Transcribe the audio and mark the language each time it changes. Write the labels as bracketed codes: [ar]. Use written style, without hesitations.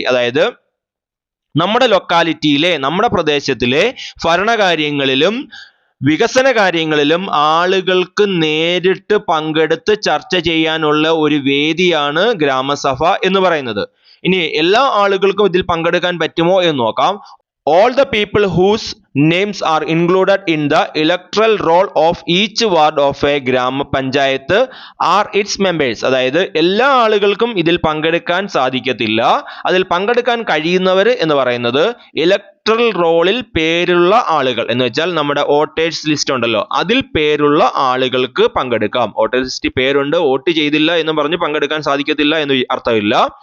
[ml] അതായത് നമ്മുടെ ലൊക്കാലിറ്റിയിലെ, നമ്മുടെ പ്രദേശത്തിലെ ഭരണകാര്യങ്ങളിലും വികസന കാര്യങ്ങളിലും ആളുകൾക്ക് നേരിട്ട് പങ്കെടുത്ത് ചർച്ച ചെയ്യാനുള്ള ഒരു വേദിയാണ് ഗ്രാമസഭ എന്ന് പറയുന്നത്. ഇനി എല്ലാ ആളുകൾക്കും ഇതിൽ പങ്കെടുക്കാൻ പറ്റുമോ എന്ന് നോക്കാം. [en] All the people whose names are included in the electoral roll of each ward of a gram panchayat are its members. [ml] അതായത് എല്ലാ ആളുകൾക്കും ഇതിൽ പങ്കെടുക്കാൻ സാധിക്കത്തില്ല. അതിൽ പങ്കെടുക്കാൻ കഴിയുന്നവർ എന്ന് പറയുന്നത് ഇലക്ട്രൽ റോളിൽ പേരുള്ള ആളുകൾ, എന്ന് വെച്ചാൽ നമ്മുടെ വോട്ടേഴ്സ് ലിസ്റ്റ് ഉണ്ടല്ലോ, അതിൽ പേരുള്ള ആളുകൾക്ക് പങ്കെടുക്കാം. വോട്ടേഴ്സ് ലിസ്റ്റ് പേരുണ്ട്, വോട്ട് ചെയ്തില്ല എന്ന് പറഞ്ഞ് പങ്കെടുക്കാൻ സാധിക്കത്തില്ല എന്ന് അർത്ഥമില്ല.